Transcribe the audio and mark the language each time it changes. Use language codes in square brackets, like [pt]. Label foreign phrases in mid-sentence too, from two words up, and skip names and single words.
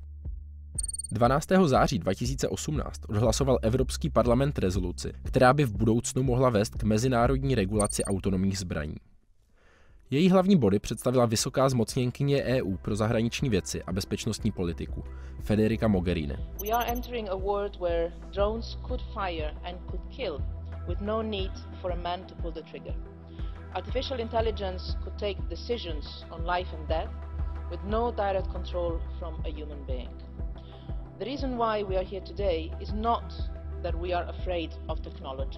[cs] 12. září 2018 odhlasoval Evropský parlament rezoluci, která by v budoucnu mohla vést k mezinárodní regulaci autonomních zbraní. Její hlavní body představila vysoká zmocněnkyně EU pro zahraniční věci a bezpečnostní politiku, Federica Mogherini. [en] We are entering a world where drones could fire and could kill with no need for a man to pull the trigger. Artificial intelligence could take decisions on life and death with no direct control from a human being. The reason why we are here today is not that we are afraid of technology.